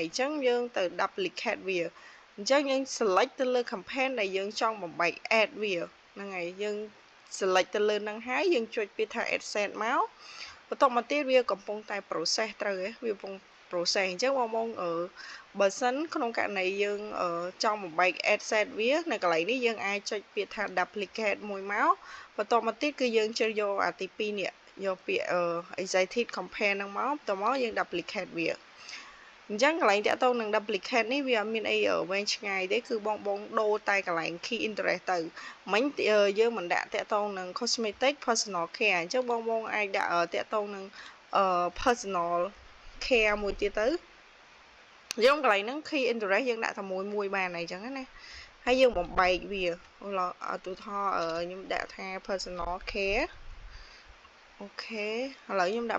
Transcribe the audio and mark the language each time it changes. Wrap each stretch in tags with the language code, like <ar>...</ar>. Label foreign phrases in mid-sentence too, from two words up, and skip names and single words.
<km>អញ្ចឹងយើងទៅ duplicate វាអញ្ចឹងយើង select ទៅលើ campaign ដែលយើងចង់បំបែក ad វាហ្នឹងហើយយើង select ទៅលើហ្នឹងហើយយើងចុចពាក្យថា AdSense មកបន្ទា ប់មកទៀតវាកំពុងតែ process ត្រូវវាកំពុង process អញ្ចឹងបងបើសិនក្នុងករណីយើងចង់បំបែក ad set វានៅកន្លែងនេះយើងអាចចុចពាក្យថា duplicate មួយមកបន្ទាប់មកទៀតគឺយើងជ្រើសយកអាទី2នេះយកពាក្យ</km> <en>excited campaign</en> <km>ហ្នឹងមកបន្ទាប់មកយើង duplicate វាអញ្ចឹងកន្លែងតាក់ទងនឹង duplicate នេះវាអត់មានអីវែងឆ្ងាយទេគឺបងដូរតែកន្លែង</km> <en>key interest</en> <km>ទៅមិញយើងមិនដាក់តាក់ទងនឹង</km> <en>cosmetic personal care</en> <km>អញ្ចឹងបងអាចដាក់តាក់ទងនឹង</km> <en>personal care</en> <km>មួយទៀតទៅយើងកន្លែងហ្នឹង</km> <en>key interest</en> <km>យើងដាក់តែមួយបានហើយអញ្ចឹងណាហើយយើងបំបែកវាឧទាហរណ៍ខ្ញុំដាក់ថា</km> <en>personal care</en> <km>អូខេឥឡូវខ្ញុំដាក់</km>